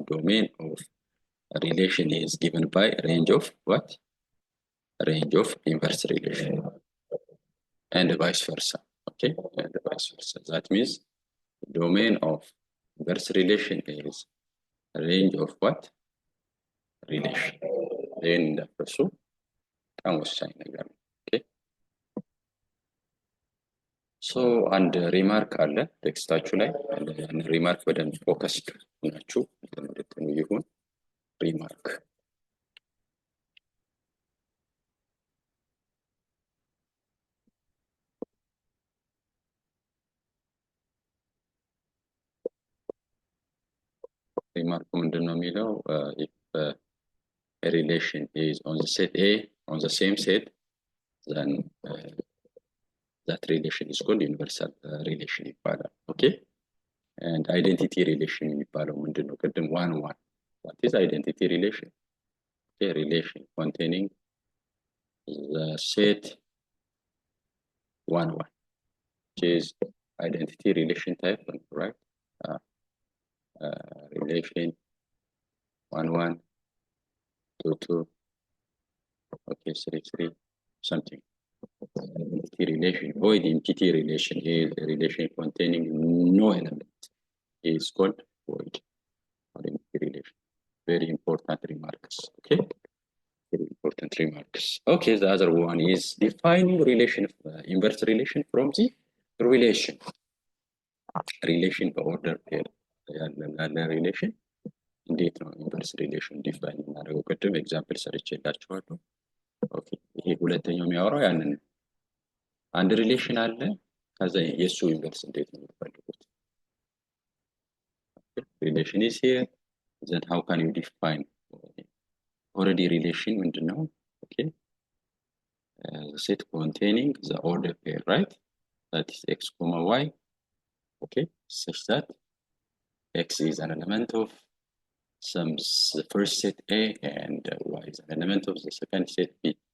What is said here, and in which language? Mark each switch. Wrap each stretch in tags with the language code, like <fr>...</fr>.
<en>domain of relation is given by range of what? range of inverse relation and vice versa. Okay, and vice versa. That means domain of inverse relation is range of what? relation. Then the person</en> <am>በጣም ወሳኝ ነገር ነው። ኦኬ ሶ አንድ ሪማርክ አለ ቴክስታችሁ ላይ ያን ሪማርክ በደንብ ፎከስድ ሆናችሁ እንድትሉ ይሁን። ሪማርክ ሪማርኩ ምንድነው የሚለው</am> <en>if a relation is on the set A on the same set then that relation is called universal relation</en> <am>ይባላል። ኦኬ</am> <en>and identity relation</en> <am>የሚባለው ምንድነው? ቅድም</am> <en>one one what is identity relation? a relation containing the set one one which is identity relation type, right? Relation 1 1 2 2 okay 3 3 something. Entity relation void entity relation is a relation containing no element is called void entity relation. Very important remarks. Okay, very important remarks. Okay, the other one is defining relation inverse relation from the relation order pair</en> <am>ያለ ሪሌሽን እንዴት ነው ኢንቨርስ ሪሌሽን ዲፋይን እናደርገው? ቅድም ኤግዛምፕል ሰርቼላችኋለሁ። ኦኬ ይሄ ሁለተኛው የሚያወራው ያንን አንድ ሪሌሽን አለ ከዛ የሱ ኢንቨርስ እንዴት ነው የምትፈልጉት?</am> <en>ሪሌሽን is here then how can you define already relation</en> <am>ምንድነው?</am> <en>ኦኬ the set containing the order pair, right? That is x comma y, okay, such that x is an element of some first set A and y is an element of the second set B.</en>